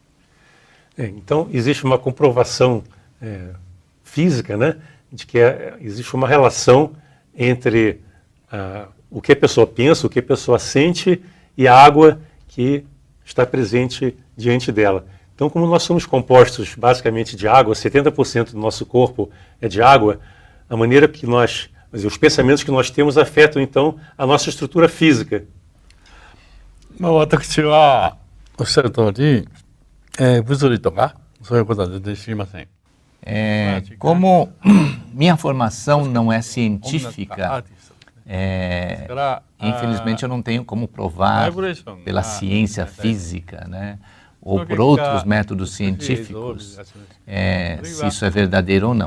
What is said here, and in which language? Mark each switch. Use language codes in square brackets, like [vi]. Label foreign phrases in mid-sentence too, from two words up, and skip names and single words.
[pt] Então, existe uma comprovação física, né, de que existe uma relação entre o que a pessoa pensa, o que a pessoa sente e a água que está presente diante dela. Então, como nós somos compostos basicamente de água, 70% do nosso corpo é de água, a maneira que os pensamentos que nós temos afetam, então, a nossa estrutura física. [ja] 私はおっしゃる通り、物理とかそういうことは全然知りません。 [pt] Como minha formação não é científica, infelizmente eu não tenho como provar pela ciência física, né, ou por outros métodos científicos, se isso é verdadeiro ou não.